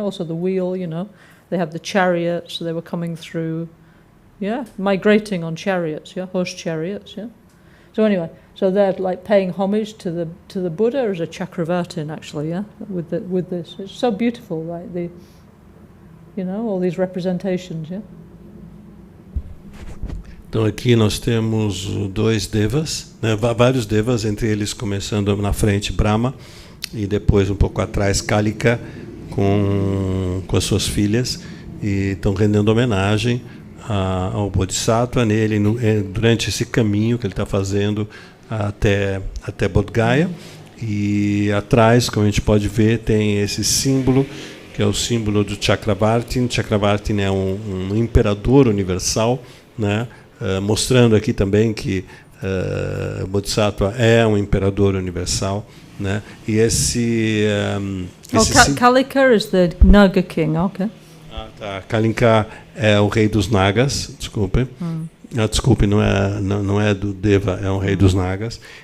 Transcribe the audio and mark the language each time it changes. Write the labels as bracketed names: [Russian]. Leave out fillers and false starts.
[English] Also the wheel, they have the chariots. They were coming through, yeah, migrating on chariots, yeah, horse chariots, yeah. So anyway, so they're like paying homage to the Buddha as a Chakravartin, actually, yeah, with this. It's so beautiful, right? All these representations, yeah. [Portuguese] Então aqui nós temos dois devas, né, vários devas, entre eles começando na frente Brahma e depois um pouco atrás Kalika com as suas filhas, e estão rendendo homenagem ao Bodhisattva nele durante esse caminho que ele está fazendo até Bodh Gaya. E atrás, como a gente pode ver, tem esse símbolo, que é o símbolo do Chakravartin. Chakravartin é um imperador universal, né? Mostrando aqui também que o Bodhisattva é um imperador universal, né? E esse [English] Kalika is the Naga king, okay. [Portuguese] Tá. Kalinka é o rei dos Nagas, desculpe. Desculpe, não é do Deva, é o rei dos Nagas.